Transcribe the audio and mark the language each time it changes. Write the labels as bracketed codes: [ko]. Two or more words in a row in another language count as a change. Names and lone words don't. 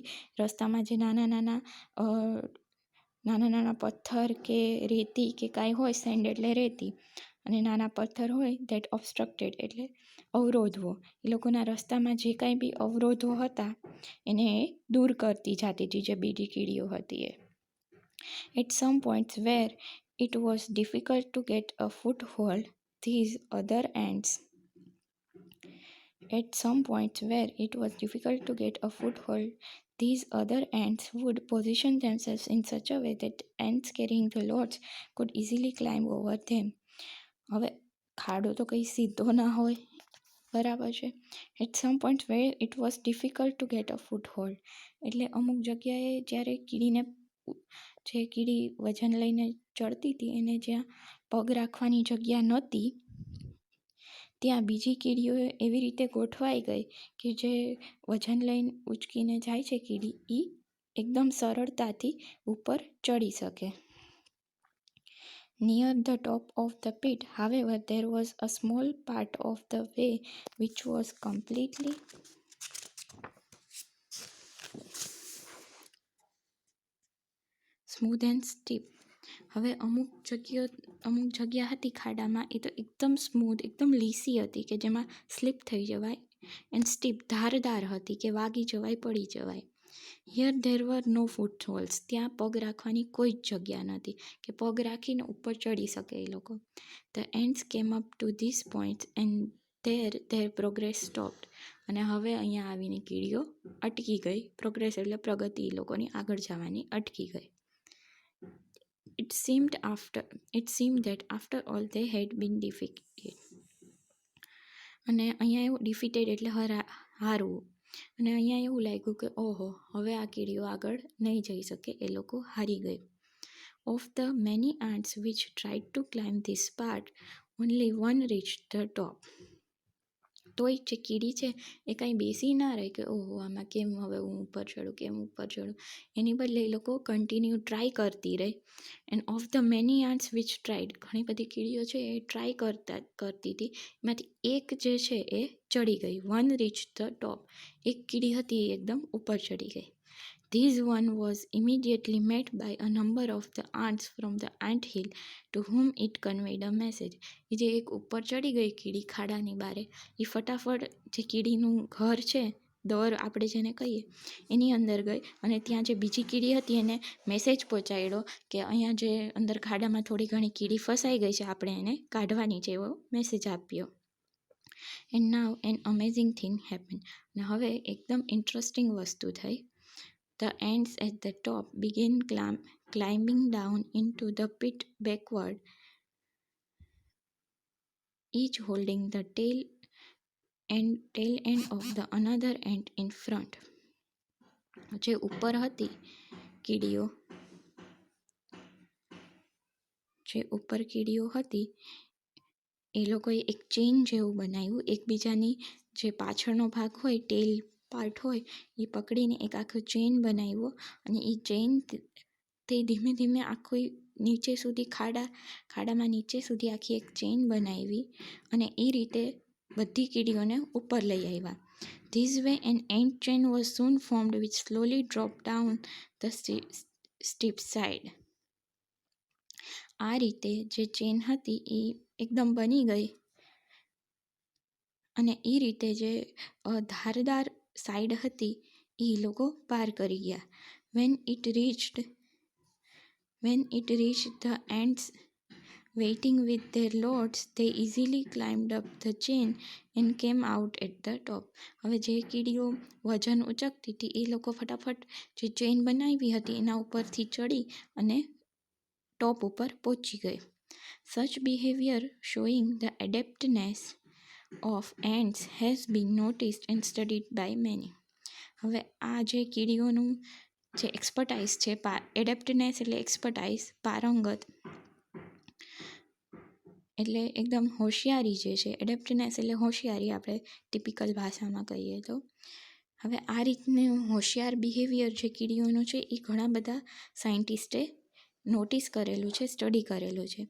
[gu] રસ્તામાં જે નાના નાના પથ્થર કે રેતી કે કાંઈ હોય, સેન્ડ એટલે રેતી અને નાના પથ્થર હોય [en] that obstructed [gu] એટલે અવરોધવો, એ લોકોના રસ્તામાં જે કાંઈ બી અવરોધો હતા એને એ દૂર કરતી જતી હતી જે બીજી કીડીઓ હતી એ. [en] At some points where it was difficult to get a foot hold these other ants At some points where it was difficult to get a foothold, these other ants would position themselves in such a way that ants carrying the loads could easily climb over them. [gu] હવે ખાડો તો કંઈ સીધો ના હોય, બરાબર છે. [en] At some point where it was difficult to get a foot hold, [gu] એટલે અમુક જગ્યાએ જ્યારે જે કીડી વજન લઈને ચડતી હતી એને જ્યાં પગ રાખવાની જગ્યા નહોતી ત્યાં બીજી કીડીઓ એવી રીતે ગોઠવાઈ ગઈ કે જે વજન લઈને ઉચકીને જાય છે કીડી એ એકદમ સરળતાથી ઉપર ચડી શકે. [en] Near the top of the pit, however, there was a small part of the way which was completely smooth and steep. [gu] હવે અમુક જગ્યા હતી ખાડામાં એ તો એકદમ સ્મૂધ, એકદમ લીસી હતી કે જેમાં સ્લીપ થઈ જવાય, [en] and steep [gu] ધારદાર હતી કે વાગી જવાય, પડી જવાય. [en] Here there were no foot holds, [gu] ત્યાં પગ રાખવાની કોઈ જ જગ્યા નથી કે પગ રાખીને ઉપર ચડી શકે એ લોકો. [en] The ants came up to this point and their progress stopped, [gu] અને હવે અહીંયા આવીને કીડીઓ અટકી ગઈ. પ્રોગ્રેસ એટલે પ્રગતિ, એ લોકોની આગળ જવાની અટકી ગઈ. [en] It seemed that after all they had been defeated. [gu] અને અહીંયા એવું ડિફીટેડ એટલે હારવું, અને અહીંયા એવું લાગ્યું કે ઓહો હવે આ કીડીઓ આગળ નહીં જઈ શકે, એ લોકો હારી ગઈ. [en] Of the many ants which tried to climb this part, only one reached the top. [gu] તોય જે કીડી છે એ કાંઈ બેસી ના રહે કે ઓહો આમાં કેમ હવે હું ઉપર ચડું, એની બદલે એ લોકો [en] continue try [gu] કરતી રહી. [en] And of the many ants which tried, [gu] ઘણી બધી કીડીઓ છે એ ટ્રાય કરતી હતી, એમાંથી એક જે છે એ ચડી ગઈ. [en] One reached the top, [gu] એક કીડી હતી એ એકદમ ઉપર ચડી ગઈ. [en] This one was immediately met by a number of the ants from the ant hill to whom it conveyed a message. [gu] એ જે એક ઉપર ચડી ગઈ કીડી ખાડાની બારે, એ ફટાફટ જે કીડીનું ઘર છે, દર આપણે જેને કહીએ, એની અંદર ગઈ અને ત્યાં જે બીજી કીડી હતી એને મેસેજ પહોંચાડ્યો કે અહીંયા જે અંદર ખાડામાં થોડી ઘણી કીડી ફસાઈ ગઈ છે, આપણે એને કાઢવાની છે, એવો મેસેજ આપ્યો. [en] And now an amazing thing happen, [gu] અને હવે એકદમ ઇન્ટરેસ્ટિંગ વસ્તુ થઈ. [en] The ants at the top began climbing down into the pit backward, each holding the tail end of the another ant in front. [gu] જે ઉપર હતી કીડીઓ હતી એ લોકોએ એક ચેઇન જેવું બનાવ્યું, એકબીજાની જે પાછળનો ભાગ હોય, [en] tail part [gu] હોય, એ પકડીને એક આખો ચેઇન બનાવ્યો, અને એ ચેઇન તે ધીમે ધીમે આખી નીચે સુધી ખાડામાં નીચે સુધી આખી એક ચેઇન બનાવી, અને એ રીતે બધી કીડીઓને ઉપર લઈ આવ્યા. [en] This way an ant chain was soon formed which slowly dropped down the steep side. [gu] આ રીતે જે ચેઇન હતી એ એકદમ બની ગઈ, અને એ રીતે જે ધારદાર સાઈડ હતી એ લોકો પાર કરી ગયા. [en] When it reached the ants waiting with their loads, they easily climbed up the chain and came out at the top. [gu] હવે જે કીડીઓ વજન ઉચકતી હતી એ લોકો ફટાફટ જે ચેઇન બનાવી હતી એના ઉપરથી ચડી અને ટોપ ઉપર પહોંચી ગઈ. [en] Such behavior showing the adaptedness of ants has been noticed and studied by many. [gu] હવે આ જે કીડીઓનું જે એક્સપર્ટાઇઝ છે, એડેપ્ટનેસ એટલે એક્સપર્ટાઇઝ, પારંગત એટલે એકદમ હોશિયારી જે છે, એડેપ્ટનેસ એટલે હોશિયારી આપણે ટિપિકલ ભાષામાં કહીએ તો. હવે આ રીતનું હોશિયાર બિહેવિયર જે કીડીઓનું છે એ ઘણા બધા સાયન્ટિસ્ટે નોટિસ કરેલું છે, સ્ટડી કરેલું છે.